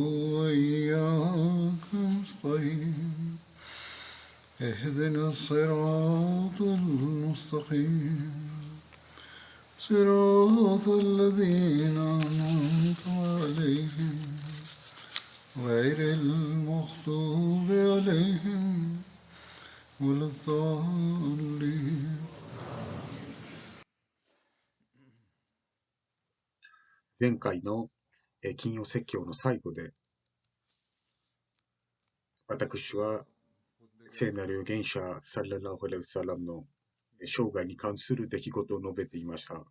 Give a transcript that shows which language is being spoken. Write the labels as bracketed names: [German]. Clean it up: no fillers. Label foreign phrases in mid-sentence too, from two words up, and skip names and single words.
[Arabic] وإياك نستعين اهدنا الصراط المستقيم صراط الذين أنعمت عليهم غير المغضوب عليهم ولا الضالين。 [Japanese] 前回の金曜説教の最後で、私は聖なる預言者 [Arabic] صلى الله عليه السلام [Japanese] の生涯に関する出来事を述べていました。